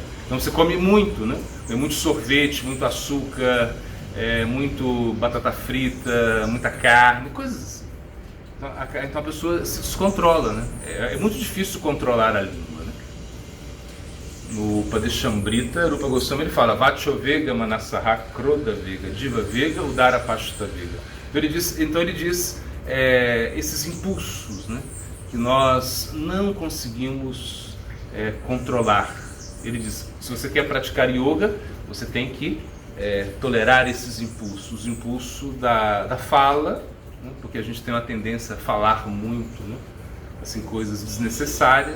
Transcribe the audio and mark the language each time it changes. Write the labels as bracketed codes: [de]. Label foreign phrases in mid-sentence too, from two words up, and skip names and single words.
[pt] Então você come muito, né? Tem muito sorvete, muito açúcar, muito batata frita, muita carne, coisas assim. Então a pessoa se descontrola, né? É muito difícil controlar a língua. [sa] No Padeshambrita, Rupa Goswami [pt] ele fala [sa] वाचोवेग, मनसः, क्रोध वेग, जिह्वा वेग, उदर पस्थ वेग. [pt] Então ele diz esses impulsos, né, que nós não conseguimos controlar. Ele diz, se você quer praticar yoga, você tem que tolerar esses impulsos. O impulso da fala, né, porque a gente tem uma tendência a falar muito, né, assim, coisas desnecessárias.